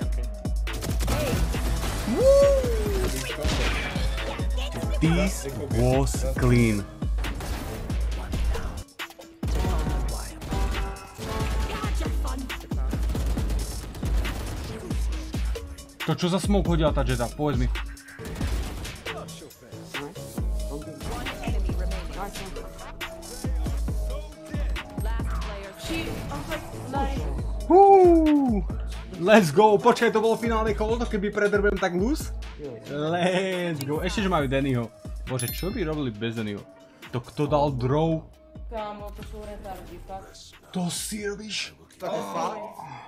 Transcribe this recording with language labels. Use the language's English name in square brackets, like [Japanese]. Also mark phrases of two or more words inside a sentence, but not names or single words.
[English] This was clean. [Slovak] To čo za smoke hodila tá Jetta? Povedz mi. [English] One enemy remaining. Last player. Let's go! [Slovak] Počkaj, to bolo finálne kolo, to keby predrbem tak lose? [English] Let's go! [Slovak] Ešte, že majú Dannyho. Bože, čo by robili bez Dannyho? To kto dal draw? Kámo, to sú retardi, fakt. To si robíš? Tak fakt.